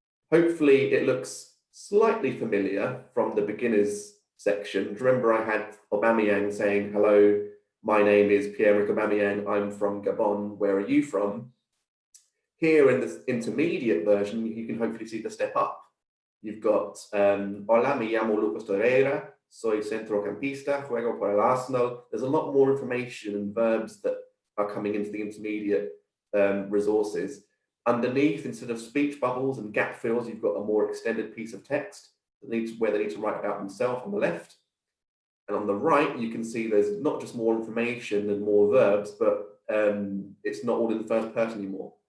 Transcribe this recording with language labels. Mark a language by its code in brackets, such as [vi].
[en] Hopefully it looks slightly familiar from the beginners section. Do you remember I had Aubameyang saying, hello, my name is Pierre-Emerick Aubameyang, I'm from Gabon, where are you from? Here in this intermediate version, you can hopefully see the step up. You've got, [es] hola, me llamo Lucas Torreira, soy centrocampista, juego por el Arsenal. [en] There's a lot more information and verbs that are coming into the intermediate resources. Underneath, instead of speech bubbles and gap fills, you've got a more extended piece of text where they need to write about themselves on the left. And on the right, you can see there's not just more information and more verbs, but it's not all in the first person anymore.